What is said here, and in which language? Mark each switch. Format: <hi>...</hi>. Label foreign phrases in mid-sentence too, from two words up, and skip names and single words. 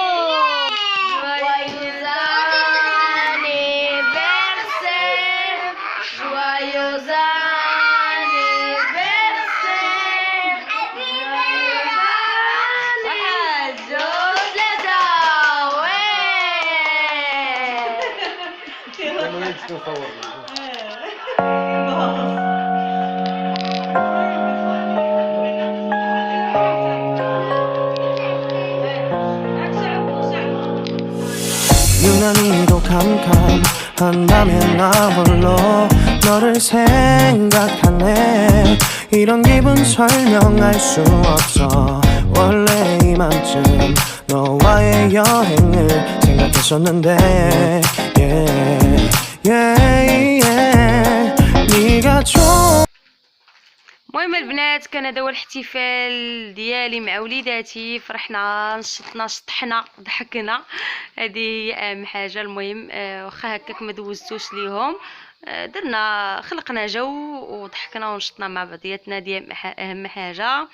<fr>Joyeux anniversaire, joyeux anniversaire.</fr> <ar>واحد جوج ثلاثة. وي انا نمشي نصور.</ar> <ko>유난히도 캄캄한 밤에 나 홀로 너를 생각하네. 이런 기분 설명할 수 없어. 원래 이맘쯤 너와의 여행을 생각했었는데 네가 좋아.</ko> <ar>المهم البنات كان هذا هو الاحتفال ديالي مع وليداتي. فرحنا، نشطنا، شطحنا، ضحكنا، هذه هي اهم حاجه. المهم واخا هكاك ما دوزتوش ليهم، درنا خلقنا جو وضحكنا ونشطنا مع بعضياتنا، ديال اهم حاجه.</ar>